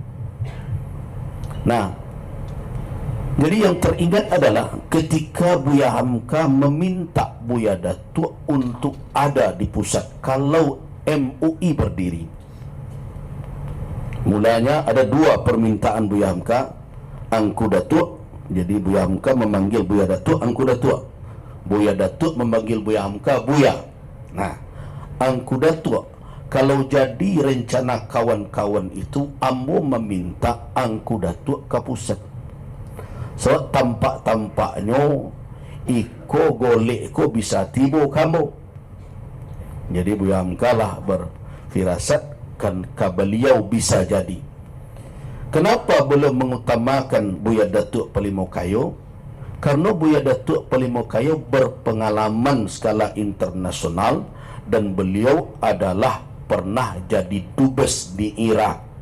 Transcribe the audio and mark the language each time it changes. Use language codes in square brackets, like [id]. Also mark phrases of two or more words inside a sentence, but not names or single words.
[id] Nah, jadi yang teringat adalah ketika Buya Hamka meminta Buya Datuk untuk ada di pusat kalau MUI berdiri. Mulanya ada 2 permintaan Buya Hamka, Angku Datuk. Jadi Buya Hamka memanggil Buya Datuk Angku Datuk, Buya Datuk memanggil Buya Hamka Buya. Nah, Angku Datuk, kalau jadi rencana kawan-kawan itu, ambo meminta Angku Datuk ke pusat. [min] So tampak-tampaknya iko golek ko bisa tibo kamu. [id] Jadi Buya Hamka lah berfirasat kan beliau bisa jadi. Kenapa belum mengutamakan Buya Datuk Palimokayo? Karena Buya Datuk Palimokayo berpengalaman skala internasional dan beliau adalah pernah jadi dubes di Irak.